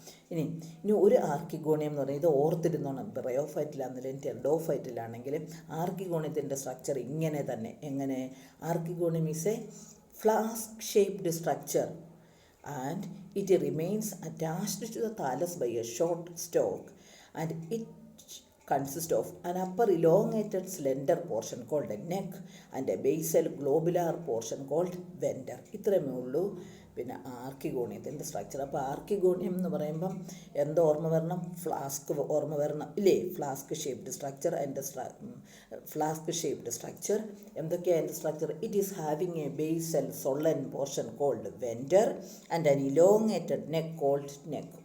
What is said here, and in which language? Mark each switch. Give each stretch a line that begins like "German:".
Malayalam: ഇനി ഒരു ആർക്കിഗോണിയം എന്ന് പറയുന്നത് ഇത് ഓർത്തിരുന്നോണം. ബ്രയോഫൈറ്റിലാണെങ്കിലും ടെർഡോഫൈറ്റിലാണെങ്കിലും ആർക്കിഗോണിയത്തിൻ്റെ സ്ട്രക്ചർ ഇങ്ങനെ തന്നെ. എങ്ങനെ?
English: Archegonium is a flask shaped structure and it remains attached to the thallus by a short stalk, and it consists of an upper elongated slender portion called a neck and a basal globular portion called venter.
Malayalam: ഇത്രയുമേ ഉള്ളൂ പിന്നെ ആർക്കിഗോണിയത്തിൻ്റെ structure. അപ്പോൾ archegonium എന്ന് പറയുമ്പം എന്തോ ഓർമ്മ വരണം? Flask ഓർമ്മ വരണം ഇല്ലേ? Flask shaped structure. Flask shaped structure എന്തൊക്കെയാണ് അതിൻ്റെ structure?
English: It is having a basal swollen portion called venter and an elongated neck called neck.